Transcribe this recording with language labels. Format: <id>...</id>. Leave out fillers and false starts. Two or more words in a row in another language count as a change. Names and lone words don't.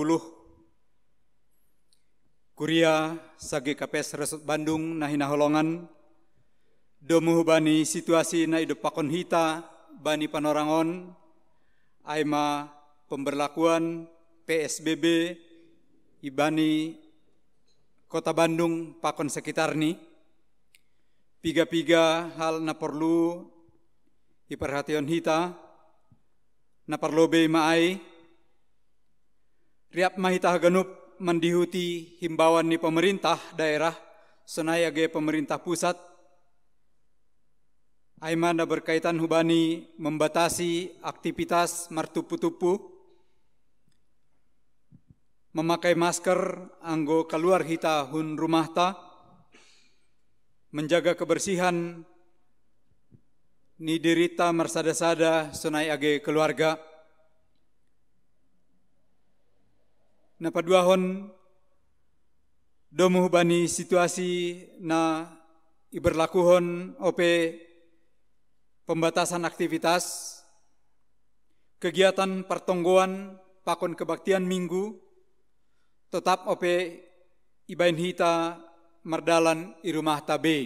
<bts>Kuria sagi kapes Resut Bandung nahina holongan, domuh bani situasi na hidup pakon hita, bani panorangon, aima</bts> <id>pemberlakuan PSBB,</id> <bts>ibani Kota Bandung pakon sekitar ni. Piga-piga hal na perlu iperhatian hita, na perlobe maay, riap mahita ganup mendihuti himbauan ni</bts> <id>pemerintah daerah,</id> <bts>senaya ge</bts> <id>pemerintah pusat,</id> <bts>aima na berkaitan hubani</bts> <id>membatasi aktivitas</id> <bts>martupu-tupu,</bts> <id>memakai masker</id> <bts>anggo keluar hita hun rumah ta,</bts> <id>menjaga kebersihan</id> <bts>ni derita marsada-sada sunai age keluarga. Napaduahon domuh bani situasi na iberlakuhon ope</bts> <id>pembatasan aktivitas, kegiatan</id> <bts>pertonggoan pakon</bts> <id>kebaktian minggu, tetap</id> <bts>ope ibain hita mardalan i rumah tabe.</bts>